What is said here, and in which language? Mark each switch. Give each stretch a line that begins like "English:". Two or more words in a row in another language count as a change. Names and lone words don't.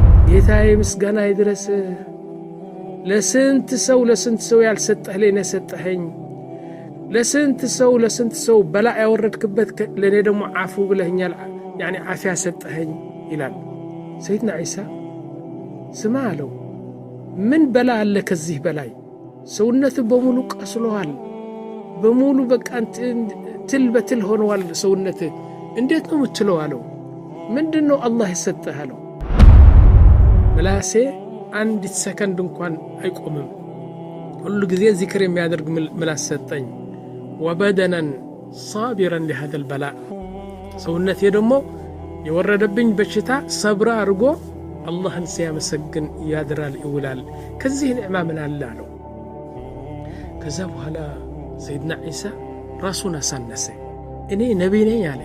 Amharic: ጌታዬ ምስጋና ይድረስ ለስንት ሰው ያልሰጠህ ለኔ ሰጠኸኝ ለስንት ሰው በላ ያወረድክበት ለኔ ደግሞ አፉ ብለህኛል
Arabic: يعني عافية
Amharic: ሰጠኸኝ ይላል سيدنا عيسى ስማ አለው ምን በላ አለ ከዚህ በላይ ሰውነት በሙሉ ቀስሏል በሙሉ በቃ ትል በትል ሆነዋል ሰውነት እንዴት ነው የምትለው አለው ምንድነው አላህ የሰጠህ አለው ምላሴ አንድ ሰከንድ እንኳን አይቆምም ሁሉ ጊዜ ዚክር የሚያደርግ ምላስ ሰጠኝ
Arabic: وبدنا صابرا لهذا البلاء
Amharic: ሰውነቴ ደግሞ የወረደብኝ በሽታ ሰብራ አርጎ አላህን ሲያመሰግን ያድራል ይውላል ከዚህ ንዕማ ምን አለ አለው ከዛ በኋላ ሰይድና ዒሳ ራሱን አሳነሰ እኔ ነብይ ነኝ አለ